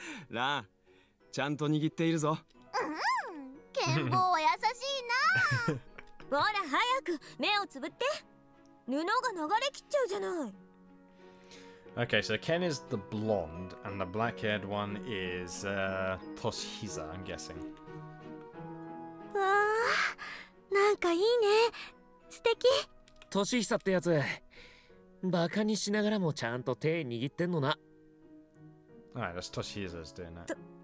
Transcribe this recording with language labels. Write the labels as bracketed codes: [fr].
[ja] ラン、ちゃんと握っているぞ。剣坊は優しいな。ほら早く目をつぶって。布が流れきっちゃうじゃない。 [en] Okay, so Ken is the blonde, and the black-haired one is Toshihisa, I'm guessing. [ja] わあ、なんかいいね。素敵。年久ってやつ、バカにしながらもちゃんと手握ってんのな。 [en] Alright, that's Toshihisa's doing that.